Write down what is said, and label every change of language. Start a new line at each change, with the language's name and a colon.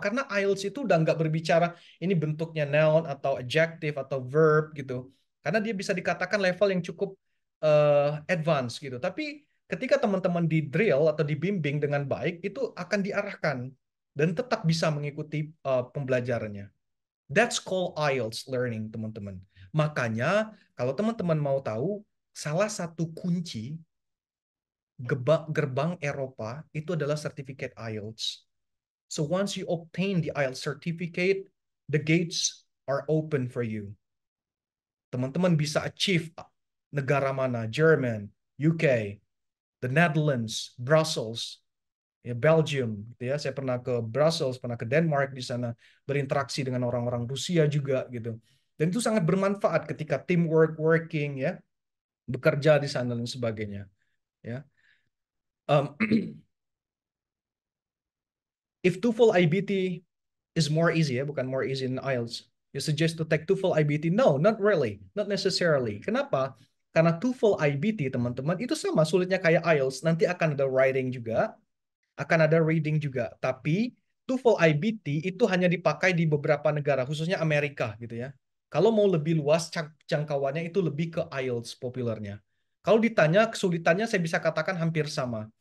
Indonesian: Karena IELTS itu udah nggak berbicara ini bentuknya noun atau adjective atau verb gitu. Karena dia bisa dikatakan level yang cukup advance gitu. Tapi ketika teman-teman di drill atau dibimbing dengan baik, itu akan diarahkan dan tetap bisa mengikuti pembelajarannya.
English: That's called IELTS learning, teman-teman.
Indonesian: Makanya, kalau teman-teman mau tahu, salah satu kunci gerbang Eropa itu adalah sertifikat IELTS.
English: So once you obtain the IELTS certificate, the gates are open for you.
Indonesian: Teman-teman bisa achieve negara mana? German, UK, the Netherlands, Brussels, ya Belgium gitu ya. Saya pernah ke Brussels, pernah ke Denmark di sana, berinteraksi dengan orang-orang Rusia juga gitu. Dan itu sangat bermanfaat ketika teamwork, working ya, bekerja di sana dan sebagainya ya.
English: Um, if TOEFL IBT is more easy ya, bukan more easy than IELTS. You suggest to take TOEFL IBT? No, not really, not necessarily.
Indonesian: Kenapa? Karena TOEFL IBT teman-teman itu sama sulitnya kayak IELTS. Nanti akan ada writing juga, akan ada reading juga. Tapi TOEFL IBT itu hanya dipakai di beberapa negara, khususnya Amerika gitu ya. Kalau mau lebih luas jangkauannya itu lebih ke IELTS populernya. Kalau ditanya kesulitannya saya bisa katakan hampir sama.